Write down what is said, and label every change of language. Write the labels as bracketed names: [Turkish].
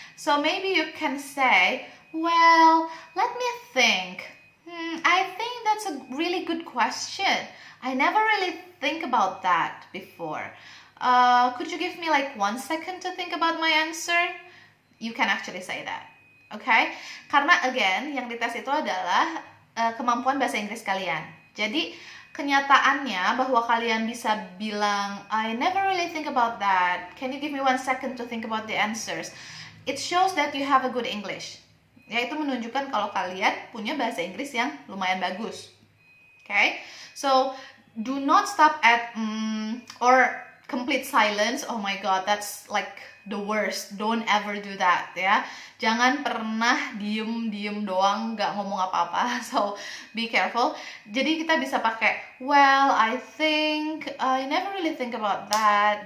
[English] So maybe you can say, well, let me think. I think that's a really good question. I never really think about that before. Could you give me like 1 second to think about my answer? You can actually say that, okay? [Indonesian] Karena again, yang dites itu adalah kemampuan bahasa Inggris kalian. Jadi kenyataannya bahwa kalian bisa bilang, [English] I never really think about that. Can you give me 1 second to think about the answers? It shows that you have a good English. [Indonesian] Ya, itu menunjukkan kalau kalian punya bahasa Inggris yang lumayan bagus. [English] Okay? So, do not stop at or complete silence. Oh my god, that's like the worst. Don't ever do that, ya. [Indonesian] Jangan pernah diem doang, nggak ngomong apa-apa. [English] So, be careful. [Indonesian] Jadi kita bisa pakai, [English] well, I think, I never really think about that.